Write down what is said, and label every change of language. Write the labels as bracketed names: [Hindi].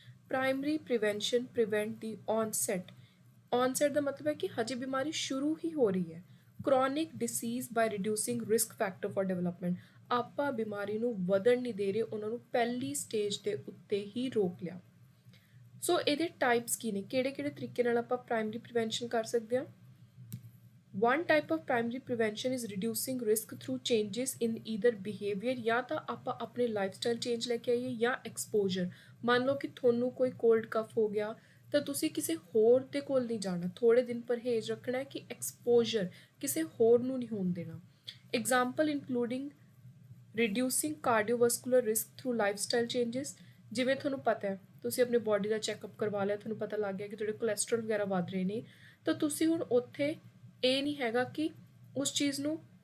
[Punjabi] Primary prevention, [English] Prevent ਦੀ onset. [Punjabi] ਔਨਸੈਟ ਦਾ ਮਤਲਬ ਹੈ ਕਿ ਹਜੇ ਬਿਮਾਰੀ ਸ਼ੁਰੂ ਹੀ ਹੋ ਰਹੀ ਹੈ। [English] chronic disease by reducing risk factor for development, [Punjabi] ਆਪਾਂ ਬਿਮਾਰੀ ਨੂੰ ਵਧਣ ਨਹੀਂ ਦੇ ਰਹੇ, ਉਹਨਾਂ ਨੂੰ ਪਹਿਲੀ ਸਟੇਜ ਦੇ ਉੱਤੇ ਹੀ ਰੋਕ ਲਿਆ। ਸੋ ਇਹਦੇ ਟਾਈਪਸ ਕੀ ਨੇ, ਕਿਹੜੇ ਤਰੀਕੇ ਨਾਲ ਆਪਾਂ ਪ੍ਰਾਇਮਰੀ ਪ੍ਰੀਵੈਂਸ਼ਨ ਕਰ ਸਕਦੇ ਹਾਂ? [English] One type of primary prevention is reducing risk through changes in either behavior, [Punjabi] ਜਾਂ ਤਾਂ ਆਪਾਂ ਆਪਣੇ ਲਾਈਫਸਟਾਈਲ ਚੇਂਜ ਲੈ ਕੇ ਆਈਏ ਜਾਂ ਐਕਸਪੋਜਰ। ਮੰਨ ਲਓ ਕਿ ਤੁਹਾਨੂੰ ਕੋਈ ਕੋਲਡ ਕਫ ਹੋ ਗਿਆ ਤਾਂ ਤੁਸੀਂ ਕਿਸੇ ਹੋਰ ਦੇ ਕੋਲ ਨਹੀਂ ਜਾਣਾ, ਥੋੜੇ ਦਿਨ ਪਰਹੇਜ਼ ਰੱਖਣਾ ਹੈ ਕਿ ਐਕਸਪੋਜਰ ਕਿਸੇ ਹੋਰ ਨੂੰ ਨਹੀਂ ਹੋਣ ਦੇਣਾ। [English] Example including reducing cardiovascular risk through lifestyle changes. [Punjabi] ਜਿਵੇਂ ਤੁਹਾਨੂੰ ਪਤਾ ਹੈ ਤੁਸੀਂ ਆਪਣੇ ਬਾਡੀ ਦਾ ਚੈੱਕਅਪ ਕਰਵਾ ਲਿਆ, ਤੁਹਾਨੂੰ ਪਤਾ ਲੱਗ ਗਿਆ ਕਿ ਤੁਹਾਡੇ ਕੋਲੈਸਟਰੋਲ ਵਗੈਰਾ ਵੱਧ ਰਹੇ ਨੇ, ਤਾਂ ਤੁਸੀਂ ਹੁਣ ਉੱਥੇ ਇਹ ਨਹੀਂ ਹੈਗਾ ਕਿ ਉਸ ਚੀਜ਼ ਨੂੰ